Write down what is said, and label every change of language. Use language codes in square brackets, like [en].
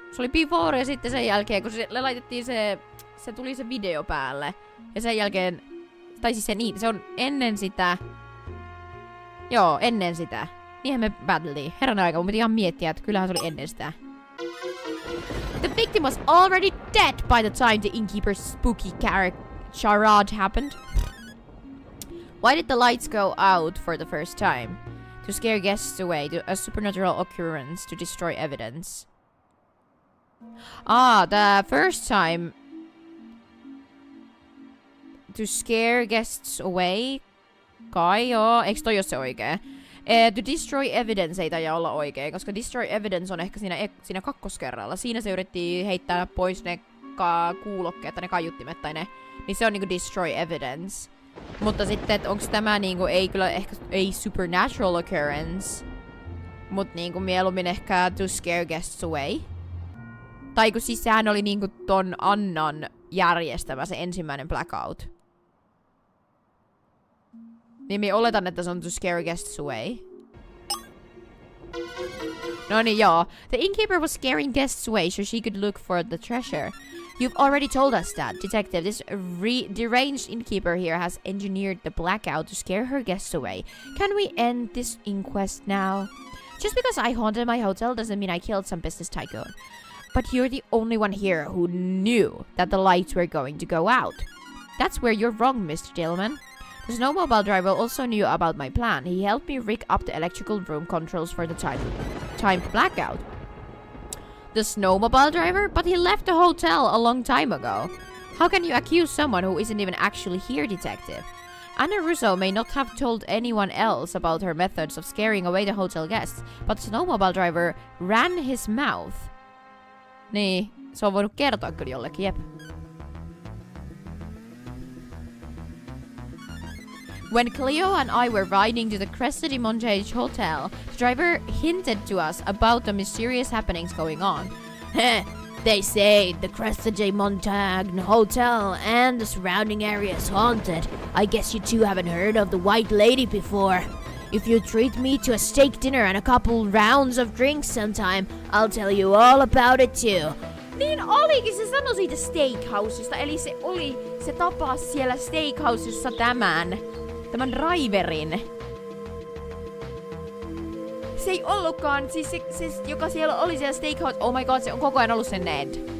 [fi] Se oli before ja sitten sen jälkeen, kun se laitettiin se tuli se video päälle. Ja sen jälkeen, tai siis se on ennen sitä. Joo, ennen sitä. Niinhän me pääteltiin. Herran aika, mun piti ihan miettiä, että kyllähän se oli ennen sitä. [en] The victim was already dead by the time the innkeeper's spooky charade happened. Why did the lights go out for the first time? To scare guests away, a supernatural occurrence to destroy evidence. The first time to scare guests away. Kai joo, eiks toi oo se oikee? To destroy evidence ei taida olla oikein, koska destroy evidence on ehkä siinä kakkoskerralla. Siinä se yritti heittää pois ne kuulokkeet tai ne kaiuttimet tai ne. Niin se on niinku destroy evidence. Mutta sitten, että onks tämä niinku, ei kyllä ehkä, ei supernatural occurrence. Mut niinku mieluummin ehkä to scare guests away. Tai kun siis sehän oli niinku ton Annan järjestämä se ensimmäinen blackout. Niin minä oletan, että se on to scare guests away. No niin joo. The innkeeper was scaring guests away so she could look for the treasure. You've already told us that, detective. This deranged innkeeper here has engineered the blackout to scare her guests away. Can we end this inquest now? Just because I haunted my hotel doesn't mean I killed some business tycoon. But you're the only one here who knew that the lights were going to go out. That's where you're wrong, Mr. Dillman. The snowmobile driver also knew about my plan. He helped me rig up the electrical room controls for the timed blackout. The snowmobile driver? But he left the hotel a long time ago. How can you accuse someone who isn't even actually here, detective? Anna Russo may not have told anyone else about her methods of scaring away the hotel guests, but the snowmobile driver ran his mouth. [fi] Niin, se on voinut kertoa kyllä jollekin, jep. [en] When Cleo and I were riding to the Cresta de Montage Hotel, the driver hinted to us about the mysterious happenings going on. They say the Cresta de Montagne Hotel and the surrounding area is haunted. I guess you two haven't heard of the White Lady before. If you treat me to a steak dinner and a couple rounds of drinks sometime, I'll tell you all about it too. [fi] Niin olikin, se sanoi siitä steakhousesta, eli se tapasi siellä steakhousessa tämän driverin. Se ei ollutkaan, siis se joka siellä oli siellä steakhouse, [en] oh my god, [fi] se on koko ajan ollut se Ned.